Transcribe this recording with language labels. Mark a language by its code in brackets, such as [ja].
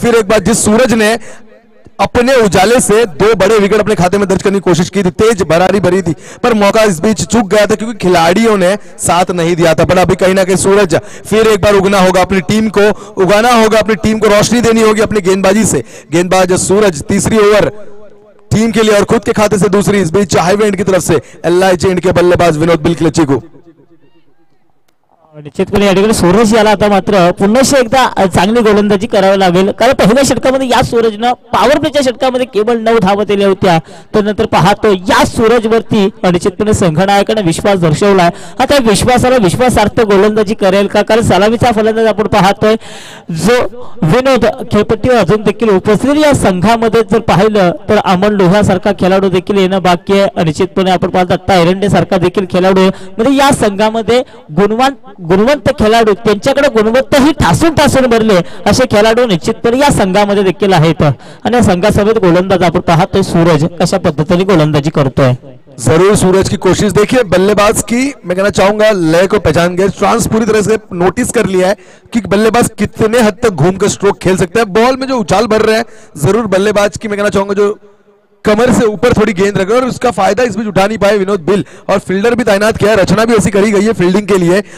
[hi] फिर एक बार जिस सूरज ने अपने उजाले से 2 बड़े विकेट अपने खाते में दर्ज करने की कोशिश की थी, तेज भरारी भरी थी पर मौका इस बीच चूक गया था क्योंकि खिलाड़ियों ने साथ नहीं दिया था. पर अभी कहीं ना कहीं सूरज फिर एक बार उगना होगा, अपनी टीम को उगाना होगा, अपनी टीम को रोशनी देनी होगी अपनी गेंदबाजी से. गेंदबाज सूरज तीसरी ओवर टीम के लिए और खुद के खाते से दूसरी. इस बीच हाईवे एंड की तरफ से LIG एंड के बल्लेबाज विनोद बिल क्लची को [mr] निश्चितपणे या ठिकाणी सूरज याला आता मात्र पुन्हा एकदा चांगली गोलंदाजी करावी लागेल कारण पहिल्या षटकामध्ये या सूरजनं पॉवर प्लेच्या षटकामध्ये केवळ 9 धावा दिल्या होत्या. त्यानंतर पाहतो या सूरजवरती निश्चितपणे संघनायकाने विश्वास दर्शवलाय. आता विश्वासाला विश्वासार्थ गोलंदाजी करेल का कारण सलामीचा फलंदाज आपण पाहतोय जो विनोद खेळपट्टीवर अजून देखील उपस्थित. या संघामध्ये जर पाहिलं तर अमन लोहासारखा खेळाडू देखील येणं बाकी आहे. निश्चितपणे आपण पाहतो दत्ता एरंडे सारखा देखील खेळाडू म्हणजे या संघामध्ये गुणवंत खेळाडू त्यांच्याकडे गुणवत्ताही ठासून भरले असे खेळाडू निश्चितपणे या संघामध्ये देखील आहेत. आणि या संघासमेत गोलंदाज आपण पाहतोय सूरज कशा पद्धतीने गोलंदाजी करतोय. [hi] जरूर सूरज की कोशिश. देखिए बल्लेबाज की मैं कहना चाहूंगा लय को पहचान गए, ट्रांस पूरी तरह से नोटिस कर लिया है कि बल्लेबाज कितने हद तक घूमकर स्ट्रोक खेल सकते हैं. बॉल में जो उछाल भर रहे हैं जरूर बल्लेबाज की मैं कहना चाहूंगा जो कमर से ऊपर थोड़ी गेंद रखे और उसका फायदा इस बीच उठा नहीं पाए विनोद बिल, और फील्डर भी तैनात किया है, रचना भी ऐसी करी गई है फील्डिंग के लिए।